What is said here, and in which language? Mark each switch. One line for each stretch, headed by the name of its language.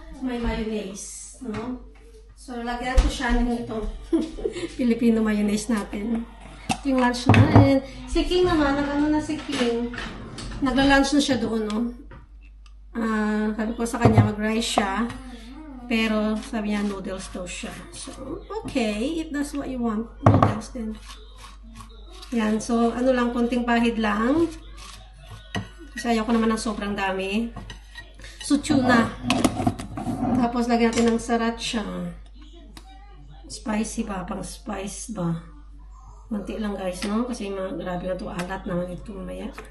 Filipino: May mayonnaise, no? So, lagyan ko siya ng ito. Filipino mayonnaise natin. Ito yung lunch natin. Si King naman, si King. Nagla-lunch na siya doon, no? Sabi ko sa kanya, mag-rice siya. Pero, sabi niya, noodles daw siya.
English: So, okay. If that's what you want, noodles din.
Filipino: Yan. So, ano lang, konting pahid lang. Kasi ayaw ko naman ng sobrang dami. So, tuna. Tapos, lagyan natin ng sriracha. Spicy ba? Pang spice ba? Manti lang guys, no? Kasi grabe na ito, alat naman ito mamaya.